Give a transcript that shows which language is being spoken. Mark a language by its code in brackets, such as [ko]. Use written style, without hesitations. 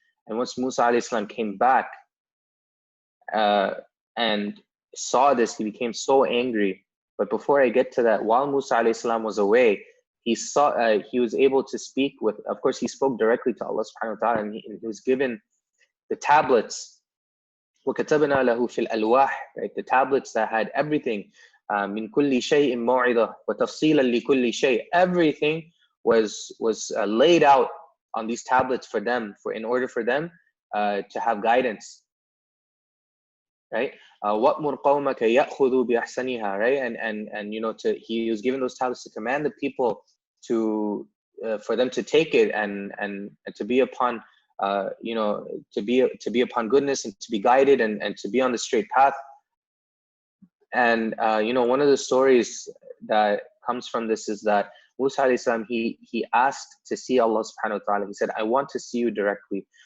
[en] And once Musa alayhi salam came back and saw this, he became so angry. But before I get to that, while Musa alayhi salam was away, he was able to speak with, of course, he spoke directly to Allah subhanahu wa ta'ala, and he was given the tablets. [ar] وَكَتَبْنَا لَهُ فِي الْأَلْوَاحِ, [en] right? The tablets that had everything. [ar] مِن كُلِّ شَيْءٍ مَوْعِظَةٍ وَتَفْصِيلًا لِكُلِّ شَيْءٍ. [en] Everything was laid out on these tablets for them, in order for them to have guidance. Right? [ar] وَأْمُرْ قَوْمَكَ يَأْخُذُوا بِأَحْسَنِهَا, [en] right? And he was given those tablets to command the people to for them to take it and to be upon to be upon goodness, and to be guided, and to be on the straight path. And one of the stories that comes from this is that Musa alayhi salam, he asked to see Allah subhanahu wa ta'ala. He said, I want to see you directly.